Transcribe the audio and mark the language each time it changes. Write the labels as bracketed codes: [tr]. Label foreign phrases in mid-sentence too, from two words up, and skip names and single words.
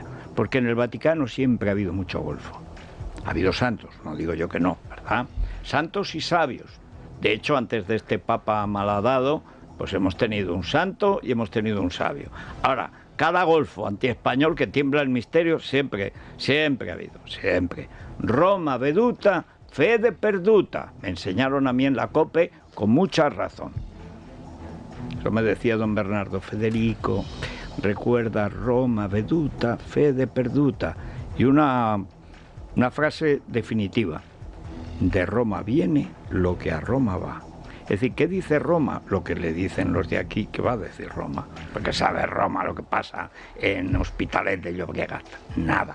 [es] Porque en el Vaticano siempre ha habido mucho golfo. Ha habido santos, no digo yo que no, ¿verdad? Santos y sabios. De hecho, antes de este Papa malhadado, pues hemos tenido un santo y hemos tenido un sabio. Ahora, cada golfo antiespañol que tiembla el misterio siempre ha habido, siempre. [it] Roma veduta, fede perduta. [es] Me enseñaron a mí en la COPE con mucha razón. Eso me decía don Bernardo: Federico, recuerda [it] Roma veduta, fede perduta. [es] Y una frase definitiva: de Roma viene lo que a Roma va. Es decir, ¿qué dice Roma? Lo que le dicen los de aquí, que va a decir Roma. Porque sabe Roma lo que pasa en Hospitalet de Llobregat. Nada.